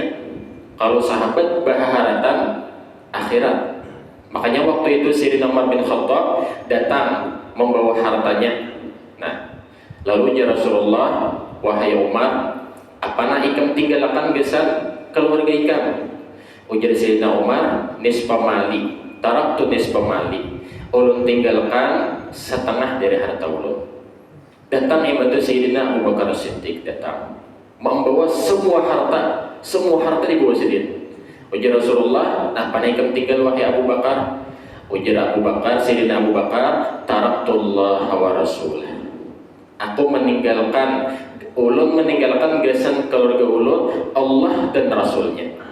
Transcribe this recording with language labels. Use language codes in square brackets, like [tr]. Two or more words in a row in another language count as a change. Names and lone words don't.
[bjn] Kalau sahabat bahaharatan akhirat. Makanya waktu itu Sayyidina Umar bin Khattab datang membawa hartanya. Nah, lalu [ar] يا رسول الله, [bjn] wahai Umar, apana ikam tinggalkan gesan keluarga ikam? [ar] Ujar Sayyidina Umar, نصف مالي تركت نصف مالي, [bjn] ulun tinggalkan setengah dari harta ulun. Datang imatu Sayyidina Abu Bakar Siddiq, datang membawa semua harta dibawa Sayyidina. Ujar Rasulullah, nah panaikan tinggal wahai Abu Bakar? Ujar Abu Bakar, Sayyidina Abu Bakar, [ar] تركت الله ورسوله, [bjn] aku ulun meninggalkan gasan keluarga ulun, Allah dan Rasulnya.